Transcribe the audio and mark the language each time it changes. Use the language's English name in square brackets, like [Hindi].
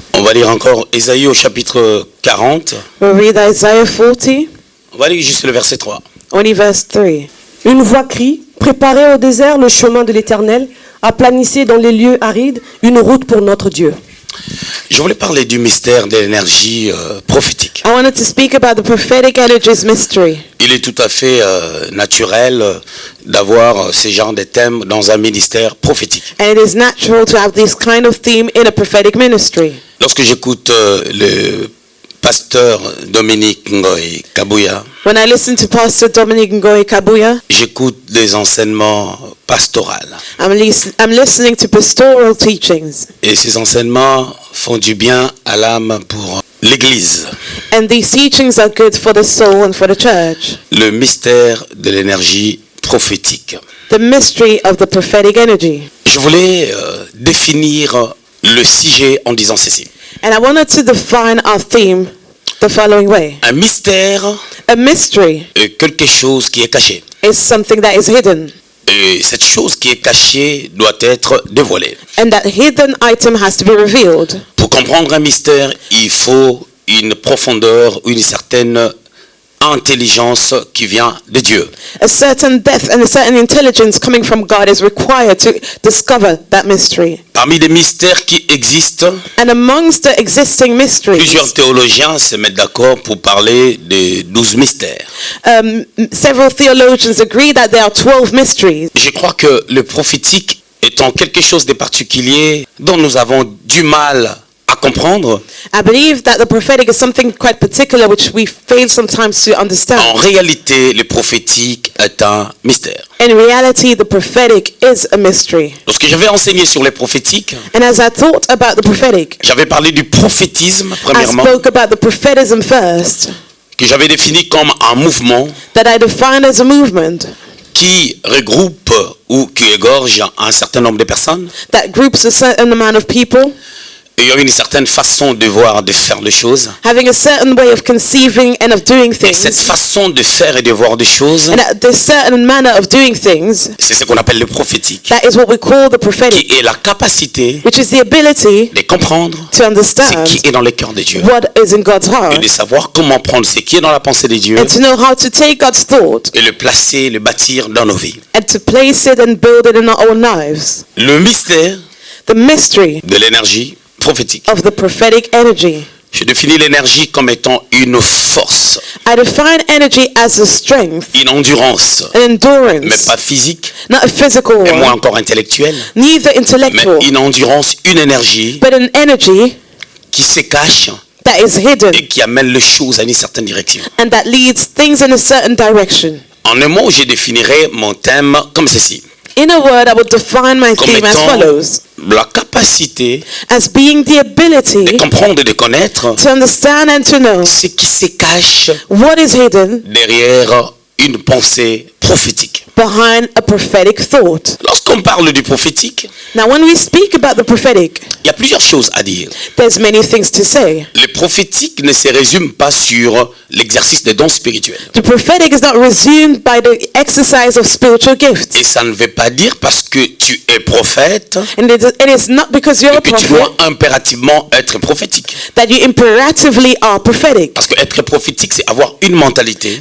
[French] On va lire encore Isaïe au chapitre 40. [English] We'll read Isaiah 40, [French] On va lire juste le verset 3. [English] only verse 3. [French] Une voix crie, « Préparez au désert le chemin de l'Éternel, aplanissez dans les lieux arides une route pour notre Dieu. » Je voulais parler du mystère de l'énergie prophétique. [English] I wanted to speak about the prophetic energy's mystery. [French] Il est tout à fait naturel d'avoir ces genres de thèmes dans un ministère prophétique. [English] And it is natural to have this kind of theme in a prophetic ministry. [French] Lorsque j'écoute le pasteur Dominique Ngoy Kabuya, [English] When I listen to Pastor Dominic Ngoy Kabuya, [French] j'écoute des enseignements pastoraux. [English] I'm listening to pastoral teachings. [French] Et ces enseignements font du bien à l'âme pour l'Église. [English] And these teachings are good for the soul and for the church. [French] Le mystère de l'énergie prophétique. [English] The mystery of the prophetic energy. [French] Je voulais définir le sujet en disant ceci. [English] And I wanted to define our theme the following way. [French] Un mystère [English] A mystery [French] est quelque chose qui est caché. [English] is something that is hidden. [French] Et cette chose qui est cachée doit être dévoilée. [English] And that hidden item has to be revealed. [French] Pour comprendre un mystère, il faut une profondeur, une certaine intelligence qui vient de Dieu. [English] A certain depth and a certain intelligence coming from God is required to discover that mystery. [French] Parmi les mystères qui existent, [English] And amongst the existing mysteries, [French] plusieurs théologiens se mettent d'accord pour parler des 12 mystères. [English] several theologians agree that there are 12 mysteries. [French] Je crois que le prophétique étant quelque chose de particulier dont nous avons du mal à comprendre, [English] I believe that the prophetic is something quite particular which we fail sometimes to understand. [French] en réalité, le prophétique est un mystère. [English] In reality, the prophetic is a mystery. [French] Lorsque j'avais enseigné sur les prophétiques, [English] And as I thought about the prophetic, [French] j'avais parlé du prophétisme, [English] I [French] premièrement, [English] spoke about the prophetism first, [French] que j'avais défini comme un mouvement [English] that I defined as a movement [French] qui regroupe ou qui égorge un certain nombre de personnes. [English] that groups a certain amount of people, [French] Et il y a une certaine façon de voir, de faire les choses. [English] having a certain way of conceiving and of doing [French] Et cette [English] things. [French] façon de faire et de voir des choses, [English] And that this certain manner of doing things, [French] c'est ce qu'on appelle le prophétique, [English] that is what we call the prophetic, [French] qui est la capacité [English] which is the ability [French] de comprendre [English] to [French] ce [English] understand [French] qui est dans le cœur de Dieu. [English] what is in God's [French] Et [English] heart, [French] de savoir comment prendre ce qui est dans la pensée de Dieu [English] and to know how to take God's thought [French] et le placer, le bâtir dans nos vies. [English] and to place it and build it in our own lives. [French] Le mystère [English] The mystery [French] de l'énergie prophétique. [English] of the prophetic energy. [French] Je définis l'énergie comme étant une force, [English] I define energy as a strength, [French] une endurance, [English] an [French] mais [English] endurance, [French] pas physique, [English] not a physical [French] et moins [English] one, [French] encore intellectuelle, [English] neither [French] mais [English] intellectual, [French] une endurance, une énergie [English] but an energy [French] qui se cache [English] that is hidden [French] et qui amène les choses à une certaine direction. [English] and that leads things in a certain direction. [French] En un mot, je définirais mon thème comme ceci. [English] In a word, I would define my [French] Comme [English] theme as [French] étant [English] follows. [French] la capacité [English] As being the ability [French] de comprendre et de connaître [English] to understand and to know [French] ce qui se cache [English] what is hidden [French] derrière une pensée prophétique. [English] behind a prophetic thought. [French] Lorsqu'on parle du prophétique, [English] Now, when we speak about the prophetic, [French] il y a plusieurs choses à dire. [English] there's many things to say. [French] Le prophétique ne se résume pas sur l'exercice des dons spirituels. [English] The prophetic is not resumed by the exercise of spiritual gifts. [French] Et ça ne veut pas dire parce que tu es prophète [English] And it is not because you're a [French] que tu [English] prophet [French] dois impérativement être prophétique. [English] that you imperatively are prophetic. [French] Parce que être prophétique, c'est avoir une mentalité,